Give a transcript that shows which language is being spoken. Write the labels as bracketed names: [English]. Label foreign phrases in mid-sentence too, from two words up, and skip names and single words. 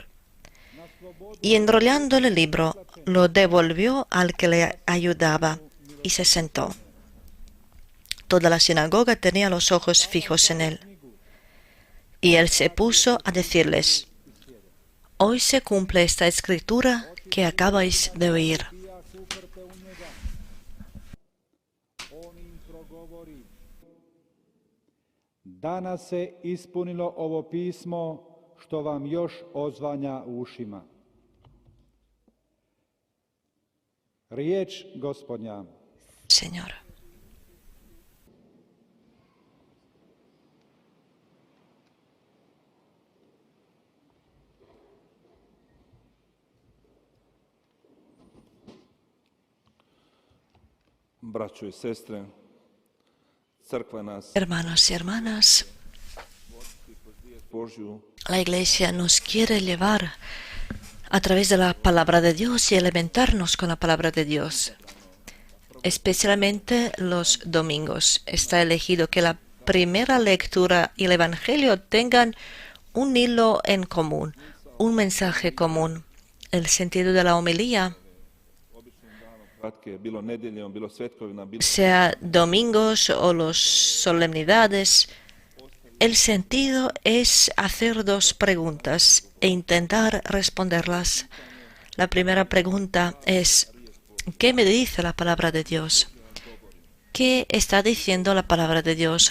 [Spanish] Y enrollando el libro, lo devolvió al que le ayudaba y se sentó. Toda la sinagoga tenía los ojos fijos en él. Y él se puso a decirles: Hoy se cumple esta escritura que acabáis de oír. [Croatian] Danas se ispunilo ovo pismo što vam još odzvanja u ušima. Riječ Gospodnja. [Spanish] Señor. [Croatian] Braćo i sestre, crkva nas [Spanish] Hermanos y hermanas, [Croatian] Božju [Spanish] la Iglesia nos quiere llevar a través de la palabra de Dios y alimentarnos con la palabra de Dios, especialmente los domingos. Está elegido que la primera lectura y el Evangelio tengan un hilo en común, un mensaje común. El sentido de la homilía, [Croatian] kratke, bilo nedjeljom, bilo svetkovina, bilo [Spanish] sea domingos o las solemnidades, el sentido es hacer dos preguntas e intentar responderlas. La primera pregunta es: ¿qué me dice la palabra de Dios? ¿Qué está diciendo la palabra de Dios?